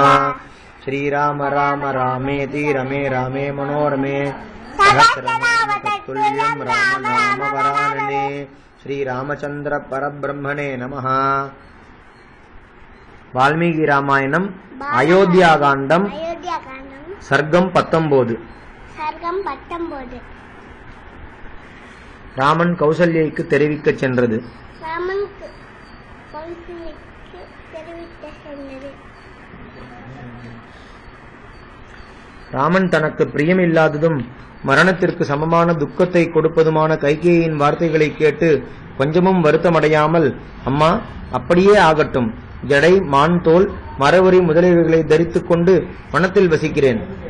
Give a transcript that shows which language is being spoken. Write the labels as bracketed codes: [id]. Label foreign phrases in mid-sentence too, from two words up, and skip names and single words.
[sa] श्रीराम राम रामेति रमे रामे मनोरमे सहस्रनामतुल्यं राम नाम वरानने। श्रीरामचंद्र परब्रह्मणे नमः। [ta] वाल्मीकि रामायणम अयोध्याकांडम सर्गम 19 ராமன் கௌசல்யைக்கு தெரிவிக்கச் சென்றது. ராமன் தனக்கு பிரியமில்லாததும் மரணத்திற்கு சமமான துக்கத்தை கொடுப்பதுமான கைகேயின் வார்த்தைகளை கேட்டு கொஞ்சமும் வருத்தமடையாமல், அம்மா அப்படியே ஆகட்டும், ஜடை மான் தோல் மரவரி முதலியவைகளை தரித்துக் கொண்டு வனத்தில் வசிக்கிறேன்.